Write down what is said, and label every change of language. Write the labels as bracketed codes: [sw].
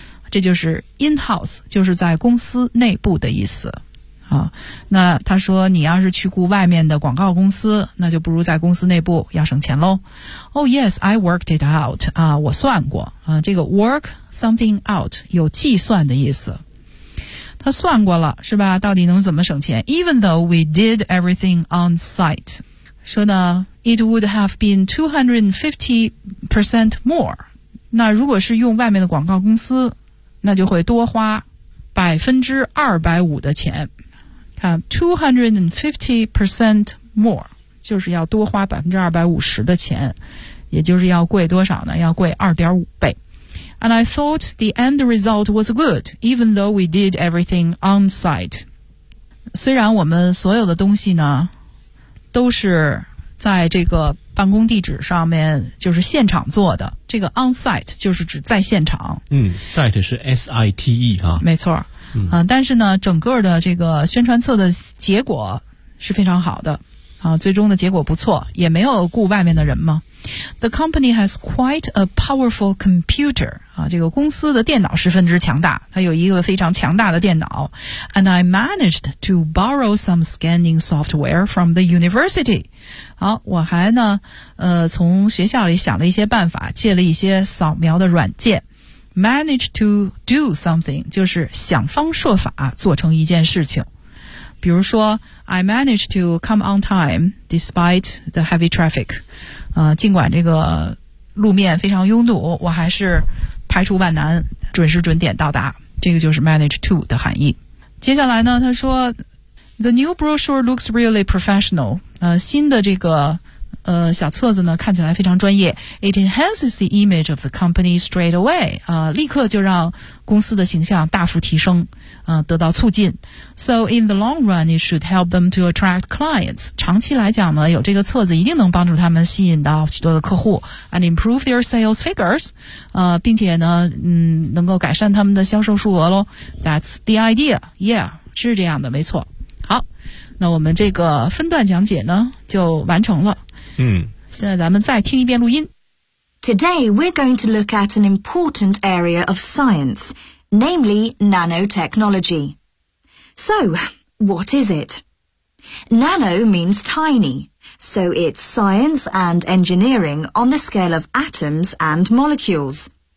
[zh] 这就是 in-house, 就是在公司内部的意思。啊，那他说你要是去雇外面的广告公司，那就不如在公司内部要省钱咯。 [en] Oh yes, I worked it out. [zh] 啊，我算过。啊，这个 [en] work something out [zh] 有计算的意思。他算过了，是吧？到底能怎么省钱 [en] ?Even though we did everything on site. [zh] 说呢 [en] ,it would have been 250% more. [zh] 那如果是用外面的广告公司，那就会多花250%的钱。 [en] 250% more, [zh] 就是要多花250%的钱，也就是要贵多少呢？要贵2.5倍。 [en] And I thought the end result was good, even though we did everything on site. [zh] 虽然我们所有的东西呢，都是在这个办公地址上面，就是现场做的。这个 on site 就是指在现场。嗯 ，site 是 site 啊。没错。啊，但是呢，整个的这个宣传册的结果是非常好的，啊，最终的结果不错，也没有雇外面的人嘛。 [en] The company has quite a powerful computer, [zh] 啊，这个公司的电脑十分之强大，它有一个非常强大的电脑。 [en] And I managed to borrow some scanning software from the university. [zh] 好，我还呢，从学校里想了一些办法，借了一些扫描的软件。 [en] Manage to do something, [zh] 就是想方设法做成一件事情。比如说 [en] ,I managed to come on time despite the heavy traffic. [zh] 尽管这个路面非常拥堵，我还是排除万难准时准点到达。这个就是 manage to 的含义。接下来呢，他说 , [en] the new brochure looks really professional. [zh] 新的这个小册子呢看起来非常专业 , [en] it enhances the image of the company straight away, [zh] 立刻就让公司的形象大幅提升得到促进。 [en] So in the long run, it should help them to attract clients. [zh] 长期来讲呢，有这个册子一定能帮助他们吸引到许多的客户 , [en] and improve their sales figures, [zh] 并且呢能够改善他们的销售数额咯。 [en] That's the idea. [zh] Yeah, 是这样的，没错。好，那我们这个分段讲解呢就完成了。现在咱们再听一遍录音。 [en] Today, we're going to look at an important area of science, namely nanotechnology. So, what is it? Nano means tiny, so it's science and engineering on the scale of atoms and molecules.